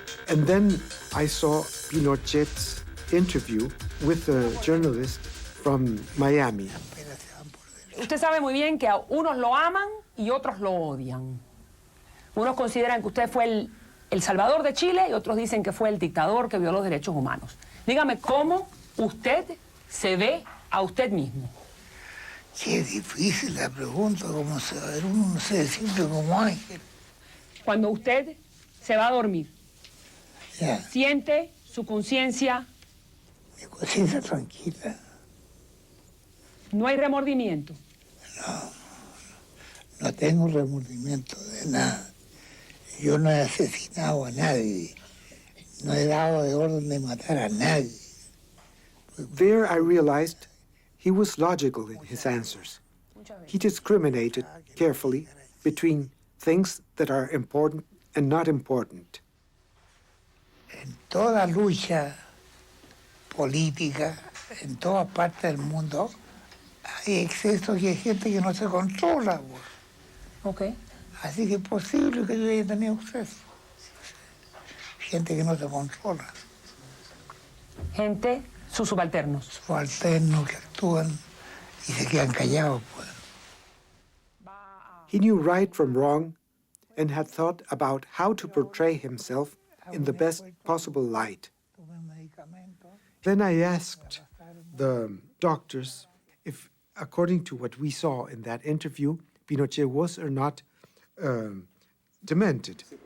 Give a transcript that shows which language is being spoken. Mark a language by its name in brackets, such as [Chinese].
[English] And then I saw Pinochet's interview with a journalist from Miami. [Spanish] Usted sabe muy bien que a unos lo aman y otros lo odian. Unos consideran que usted fue el salvador de Chile y otros dicen que fue el dictador que violó los derechos humanos. Dígame cómo usted se ve a usted mismo. Qué difícil la pregunta, como saber, uno no se siente como ángel. Cuando usted se va a dormir, ya. ¿Siente su conciencia? Mi conciencia tranquila. ¿No hay remordimiento? No tengo remordimiento de nada. Yo no he asesinado a nadie. No he dado de orden de matar a nadie. [English] There I realized he was logical in his answers. He discriminated carefully between things that are important and not important. [Spanish] En toda lucha política, en todas partes del mundo, hay excesos y hay gente que no se controla. [English] Okay. [Spanish] Así que es posible que yo haya tenido acceso. Gente que no se controla. Gente, sus subalternos. Subalternos que actúan y se quedan callados, pues. [English] He knew right from wrong and had thought about how to portray himself in the best possible light. Then I asked the doctors if, according to what we saw in that interview, Pinochet was or not demented.